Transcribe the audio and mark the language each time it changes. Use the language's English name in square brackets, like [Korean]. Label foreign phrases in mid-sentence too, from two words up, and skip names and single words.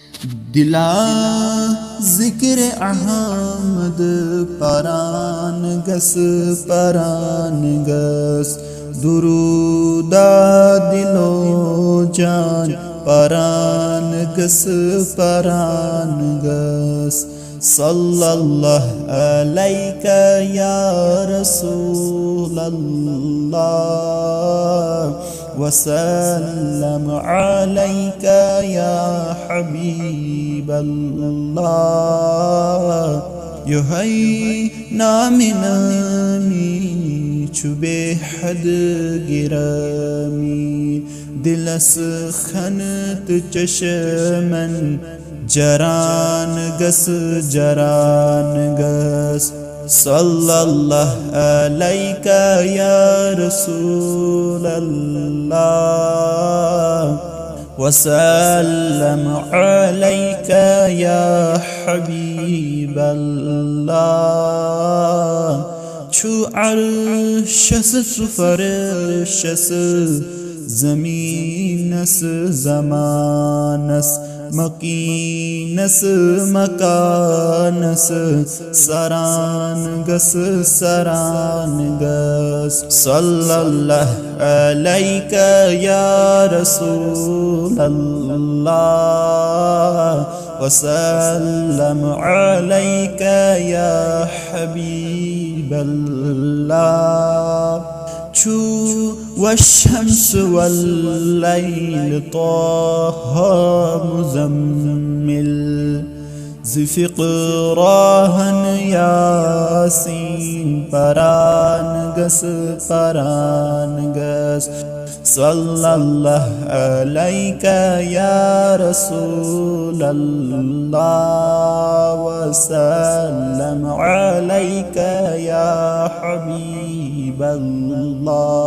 [Kashmiri] दिला जिक्र अहमद परान गस दुरूदा दिलो जान परान गस [Arabic] صلى الله عليك يا رسول الله وسلم عليك يا حبيب الله. [Kashmiri] यो है नाम नामी चुबे हद गिरामी दिलस खनत चशमन जरान [Arabic] गस صلى الله عليك يا رسول الله وسلم عليك يا حبيب الله. [Kashmiri] छु अर्शस फरशस ज़मीनस ज़मानस मकीनस मकानस सरान गस [Arabic] صلى الله عليك يا رسول الله وسلم عليك يا حبيب الله. [Kashmiri] छू [Arabic] والشمس والليل [Kashmiri] ताहा मुज़म्मिल ज़िफ़िक़राहन यासीन परान [Arabic] गस صلى الله عليك يا رسول الله وسلم عليك يا حبيب الله.